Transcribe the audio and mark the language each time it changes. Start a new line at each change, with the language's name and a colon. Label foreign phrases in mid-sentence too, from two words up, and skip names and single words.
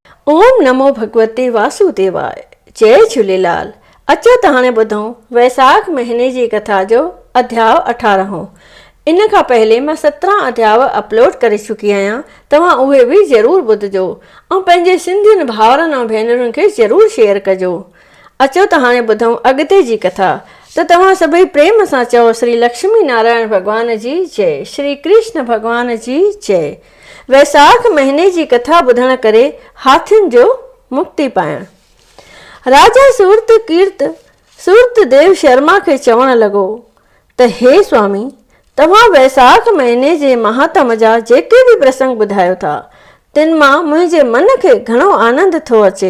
Sanskrit: ओम नमो भगवते वासुदेवाय। जय झूलेलाल।
Sindhi: अचो त हाणे ॿुधूं वैसाख महीने जी कथा जो अध्याय 18। इन खां पहले मां 17 अध्याय अपलोड करे चुकी आहियां, तव्हां उहे बि ज़रूर ॿुधजो ऐं पंहिंजे सिंधियुनि भाउरनि ऐं भेनरुनि खे ज़रूर शेयर कजो। अचो त हाणे ॿुधूं अॻिते जी कथा। त तव्हां सभई प्रेम सां चओ श्री लक्ष्मी नारायण भॻवान जी जय, श्री कृष्ण भॻवान जी जय। वैसाख महीने जी कथा ॿुधण करे हाथियुनि जो मुक्ति पाइण। राजा सूरतदेव शर्मा खे चवण लॻो त हे स्वामी, तव्हां वैसाख महीने जे महात्म जा जेके बि प्रसंग ॿुधायो था, तिन मां मुंहिंजे मन खे घणो आनंद थो अचे।